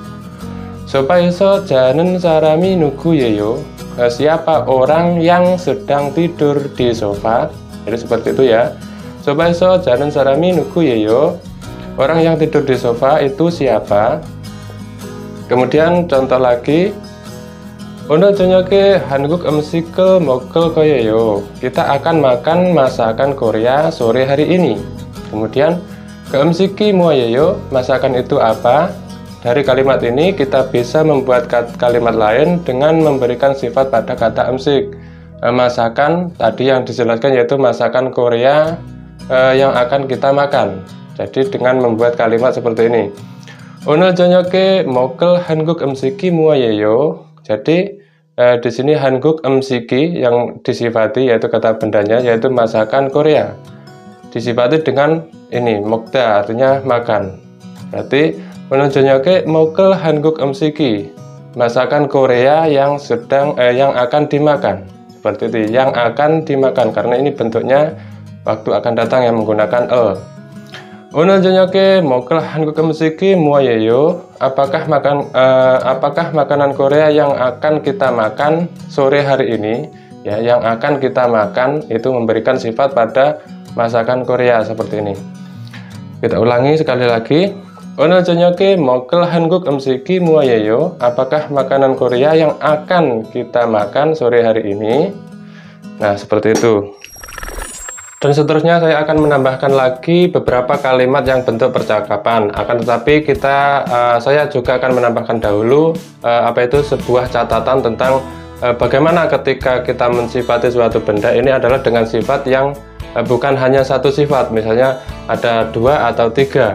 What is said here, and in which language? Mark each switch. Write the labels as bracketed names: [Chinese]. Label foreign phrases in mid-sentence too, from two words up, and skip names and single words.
[Korean] 소파에서 자는 사람이 누구예요, [Indonesian] siapa orang yang sedang tidur di sofa. Jadi seperti itu ya. [Korean] 소파에서 자는 사람이 누구예요, [Indonesian] orang yang tidur di sofa itu siapa. Kemudian contoh lagi, [Korean] o늘 저녁에 한국 음식을 먹을 거예요. [Indonesian] Kita akan makan masakan Korea sore hari ini. [Korean] Kemudian 음식이 뭐예요? [Indonesian] Masakan itu apa? Dari kalimat ini kita bisa membuat kalimat lain dengan memberikan sifat pada kata 음식. Masakan tadi yang dijelaskan yaitu masakan Korea yang akan kita makan. Jadi dengan membuat kalimat seperti ini. [Korean] 오늘 저녁에 먹을 한국 음식이 뭐예요? [Indonesian] Jadi di sini [Korean] 한국 음식이 [Indonesian] yang disifati yaitu kata bendanya yaitu masakan Korea. Disifati dengan ini 먹다 artinya makan. Berarti [Korean] 오늘 저녁에 먹을 한국 음식이 [Indonesian] masakan Korea yang akan dimakan. Seperti itu, yang akan dimakan karena ini bentuknya waktu akan datang yang menggunakan [Korean] 오늘 저녁에 먹을 한국 음식이 뭐예요? [Indonesian] Apakah makanan Korea yang akan kita makan sore hari ini? Ya, yang akan kita makan itu memberikan sifat pada masakan Korea seperti ini. Kita ulangi sekali lagi. [Korean] 오늘 저녁에 먹을 한국 음식이 뭐예요? [Indonesian] Apakah makanan Korea yang akan kita makan sore hari ini? Nah, seperti itu. Dan seterusnya saya akan menambahkan lagi beberapa kalimat yang bentuk percakapan. Akan tetapi saya juga akan menambahkan dahulu sebuah catatan tentang bagaimana ketika kita mensifati suatu benda ini adalah dengan sifat yang bukan hanya satu sifat, misalnya ada 2 atau 3.